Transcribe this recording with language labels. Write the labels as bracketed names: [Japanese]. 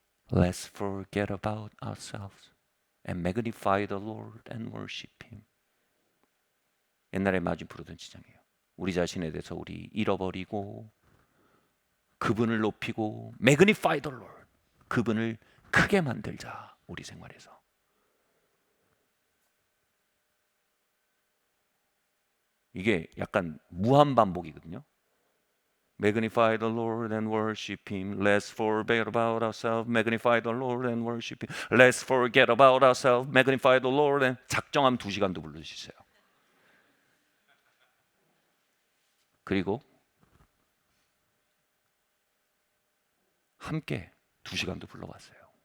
[English] Let's forget about ourselves and magnify the Lord and worship Him. [Korean] 옛날에 마주 부르던 지장이에요. 우리 자신에 대해서 우리 잃어버리고 그분을 높이고 [English] magnify the Lord, [Korean] 그분을 크게 만들자. 우리 생활에서 이게 약간 무한 반복이거든요. [English] Magnify the Lord and worship Him. Let's forget about ourselves. Magnify the Lord and worship Him. Let's forget about ourselves. Magnify the Lord and [Korean] 작정하면 2시간도 부를 수 있어요. 그리고 함께 2시간도 불러봤어요.